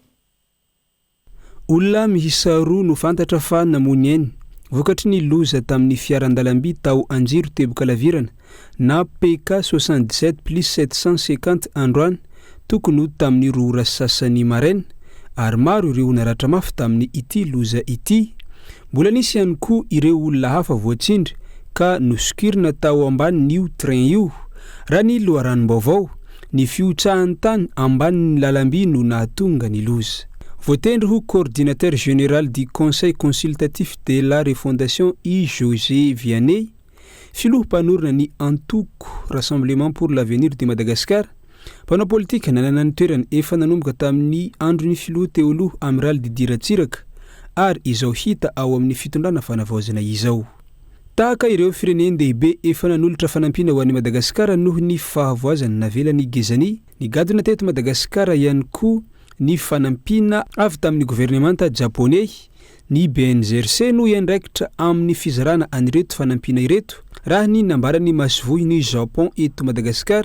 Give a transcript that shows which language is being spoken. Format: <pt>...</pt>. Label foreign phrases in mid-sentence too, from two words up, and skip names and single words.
<mg>Olona miisa 2 no fantatra fa namony ainy vokatry ny loza tamin'ny fiaran-dalamby tao Anjiro Tebo-Kalavirana na PK 77+750 androany tokony tamin'ny rora sasany maraina ary maro ireo naratra mafy tamin'ny ity loza ity. Mbola nisy ihany koa ireo olona hafa voatsindry ka nosokirina tao ambanin'io train io. Raha ny loharanom-baovao ny fiotsahan'ny tany ambanin'ny lalamby no nahatonga ny loza. Voatendry ho</mg> <fr>coordinateur général du conseil consultatif de la refondation</fr> <mg>I José Vianney, filoha mpanorina ny Antoko Rassemblement pour l'avenir de Madagascar, mpanao politika nanana ny toerany efa nanomboka tamin'ny andron'ny filoha teoloha amiral Didira Tsiraka ary izao hita ao amin'ny fitondrana fanavaozana izao. Tahaka ireo firenendehibe efa nanolotra fanampiana ho an'i Madagasikara noho ny fahavoazana navelan'ny Gezani, ny gadona teto Madagasikara ihany koa ny fanampiana avy tamin'ny gouvernemanta japonais, ny BNZRC no iandraikitra amin'ny fizarana anireto fanampiana ireto raha ny nambarany masivohy ny Japon eto Madagasikara.</mg>